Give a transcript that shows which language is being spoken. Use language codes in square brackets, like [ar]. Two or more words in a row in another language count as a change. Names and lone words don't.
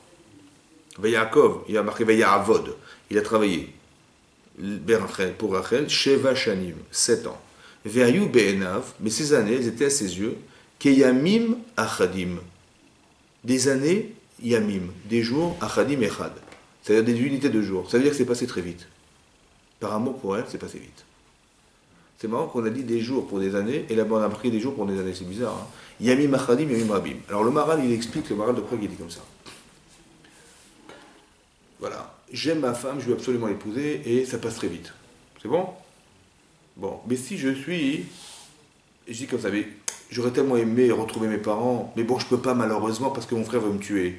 [fr] Yaakov, il a marqué Vayavod, il a travaillé pour Rachel, [he] שבע שנים, [fr] 7 ans. [he] ויהיו בעיניו, [fr] mais ces années, elles étaient à ses yeux, [he] כימים אחדים, [fr] des années Yamim, des jours [he] אחדים אחד, [fr] c'est-à-dire des unités de jours. Ça veut dire que c'est passé très vite. Par amour pour elle, c'est passé vite. C'est marrant qu'on a dit des jours pour des années, et là-bas on a marqué des jours pour des années, c'est bizarre. Hein? [he] ימים אחדים, ימים רבים. [fr] Alors le Maharal, il explique, le Maharal de Prague, il dit comme ça. Voilà. J'aime ma femme, je veux absolument l'épouser, et ça passe très vite. C'est bon? Bon, mais si je dis comme ça, mais j'aurais tellement aimé retrouver mes parents, mais bon, je peux pas malheureusement parce que mon frère veut me tuer.